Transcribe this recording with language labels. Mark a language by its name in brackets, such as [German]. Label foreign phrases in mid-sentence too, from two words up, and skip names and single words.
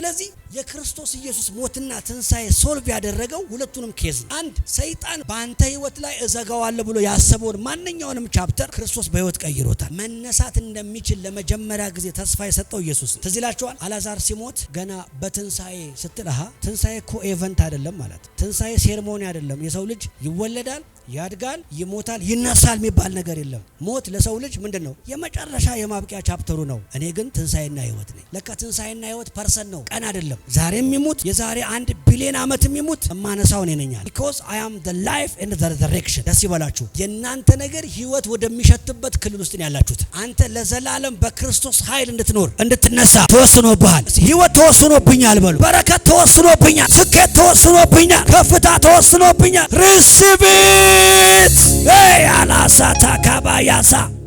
[Amharic] ስለዚህ የክርስቶስ ኢየሱስ ሞትና ትንሣኤ ሶልቭ ያደረገው ሁለቱንም ኬዝ ነው። አንድ ሰይጣን በአንተ ህይወት ላይ እዘጋዋለሁ ብሎ ያሰበውን ማንኛውንም ቻፕተር ክርስቶስ በህይወት ቀይሮታል። መነሳት እንደሚችል ለመጀመሪያ ጊዜ ተስፋ የሰጠው ኢየሱስ። ትዝ ይላችኋል፣ አልዓዛር ሲሞት ገና በትንሣኤ ስትል ትንሣኤ እኮ ኤቨንት አይደለም ማለት፣ ትንሣኤ ሴርሞኒ አይደለም። የሰው ልጅ ይወለዳል፣ ያድጋል፣ ይሞታል፣ ይነሳል የሚባል ነገር የለም። ሞት ለሰው ልጅ ምንድነው? የመጨረሻ የማብቂያ ቻፕተሩ ነው። እኔ ግን ትንሣኤና ህይወት ነኝ። ለካ ትንሣኤና ህይወት ፐርሰን ነው፣ ቀን አይደለም። ዛሬም ይሙት የዛሬ 1 ቢሊዮን ዓመትም ይሙት እማነሳው እኔ ነኝ። [English] because I am the life and the resurrection። [Amharic] ደስ ይበላችሁ። የናንተ ነገር ህይወት ወደሚሸትበት ክልል ውስጥ ነው ያላችሁት። አንተ ለዘላለም በክርስቶስ ኃይል እንድትኖር እንድትነሳ ተወስኖብሃል። ህይወት ተወስኖብኛል በሉ። በረከት ተወስኖብኛል፣ ስኬት ተወስኖብኛል፣ ከፍታ ተወስኖብኛል። [English] receive it። አላሳታ ካባያሳ